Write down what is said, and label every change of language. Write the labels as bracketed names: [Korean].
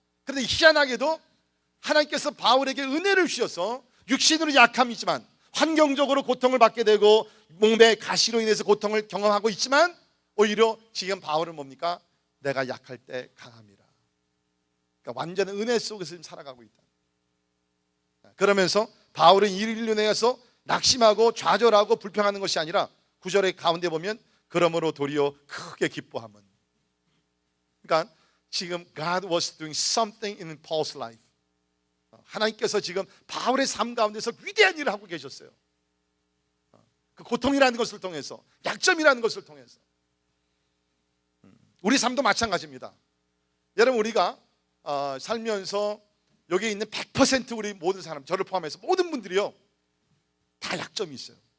[Korean] 그런데 희한하게도 하나님께서 바울에게 은혜를 주셔서 육신으로 약함이지만 환경적으로 고통을 받게 되고 몸의 가시로 인해서 고통을 경험하고 있지만 오히려 지금 바울은 뭡니까? 내가 약할 때 강함이라. 그러니까 완전한 은혜 속에서 지금 살아가고 있다. 그러면서 바울은 이를 인해서 낙심하고 좌절하고 불평하는 것이 아니라 9절의 가운데 보면 그러므로 도리어 크게 기뻐함은. 그러니까 지금 [English] God was doing something in Paul's life. [Korean] 하나님께서 지금 바울의 삶 가운데서 위대한 일을 하고 계셨어요. 그 고통이라는 것을 통해서, 약점이라는 것을 통해서. 우리 삶도 마찬가지입니다. 여러분, 우리가 살면서 여기 있는 100% 우리 모든 사람, 저를 포함해서 모든 분들이요, 다 약점이 있어요.